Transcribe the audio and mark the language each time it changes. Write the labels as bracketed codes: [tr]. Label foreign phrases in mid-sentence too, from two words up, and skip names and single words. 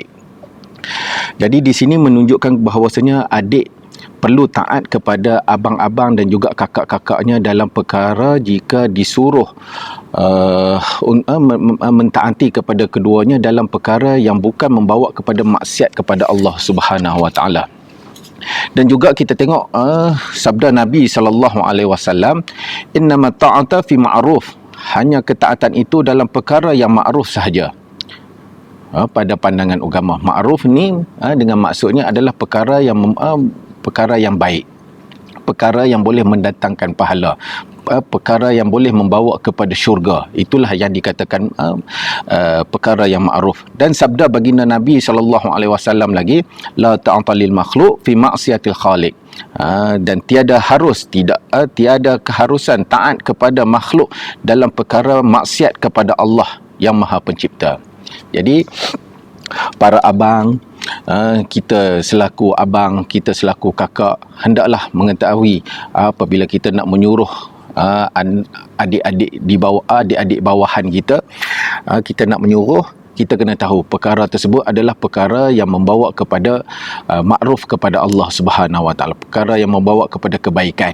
[ms] Jadi di sini menunjukkan bahawasanya adik perlu taat kepada abang-abang dan juga kakak-kakaknya dalam perkara jika disuruh mentaati kepada keduanya dalam perkara yang bukan membawa kepada maksiat kepada Allah [ar] سبحانه وتعالى. [ms] Dan juga kita tengok sabda Nabi SAW, [ar] إنما الطاعة في المعروف, [ms] hanya ketaatan itu dalam perkara yang ma'ruf sahaja. Pada pandangan agama, ma'ruf ni dengan maksudnya adalah perkara yang baik, perkara yang boleh mendatangkan pahala, perkara yang boleh membawa kepada syurga. Itulah yang dikatakan perkara yang ma'ruf. Dan sabda baginda Nabi SAW lagi, [ar] لا طاعة للمخلوق في معصية الخالق. [ms] Dan tiada keharusan taat kepada makhluk dalam perkara maksiat kepada Allah yang Maha Pencipta. Jadi para abang, kita selaku abang, kita selaku kakak, hendaklah mengetahui apabila kita nak menyuruh adik-adik di bawah, adik-adik bawahan kita, kita nak menyuruh, kita kena tahu perkara tersebut adalah perkara yang membawa kepada makruf kepada Allah [ar] سبحانه وتعالى, [ms] perkara yang membawa kepada kebaikan.